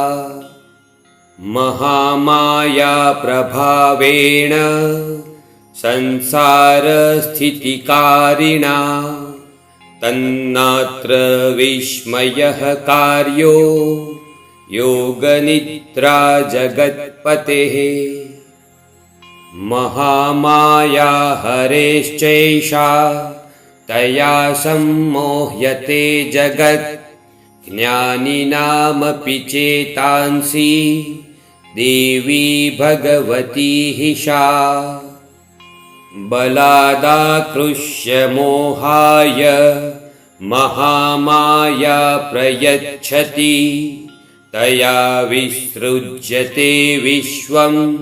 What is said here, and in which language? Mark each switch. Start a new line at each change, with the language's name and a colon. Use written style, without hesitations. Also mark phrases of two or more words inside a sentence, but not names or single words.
Sanskrit: महामाया प्रभावेण संसार स्थितिकारिणा तन्नात्र विस्मयः कार्यो योगनिद्रा जगत्पतेः. महामाया हरेश्चैषा तया सम्मोह्यते जगत् ज्ञानिनामपि चेतांसि देवी भगवती हिषा बलादाकृष्य मोहाय महामाया प्रयच्छति तया विसृज्यते विश्वं